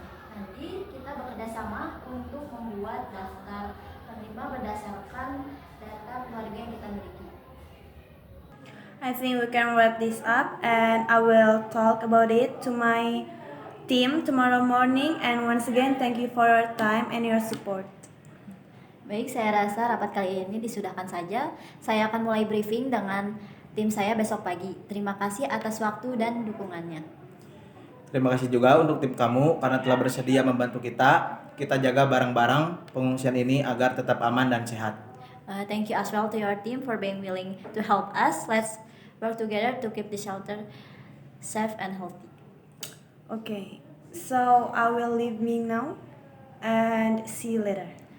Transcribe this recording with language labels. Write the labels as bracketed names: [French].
[Indonesian] Nanti kita bekerja sama untuk membuat daftar penerima berdasarkan data keluarga yang kita miliki. [English] I think we can wrap this up and I will talk about it to my team tomorrow morning, and once again thank you for your time and your support. [Indonesian] Baik, saya rasa rapat kali ini disudahkan saja. Saya akan mulai briefing dengan tim saya besok pagi. Terima kasih atas waktu dan dukungannya. Terima kasih juga untuk tim kamu karena telah bersedia membantu kita. Kita jaga barang-barang pengungsian ini agar tetap aman dan sehat. [English] Thank you as well to your team for being willing to help us. Let's work together to keep the shelter safe and healthy. Okay, so I will leave me now and see you later.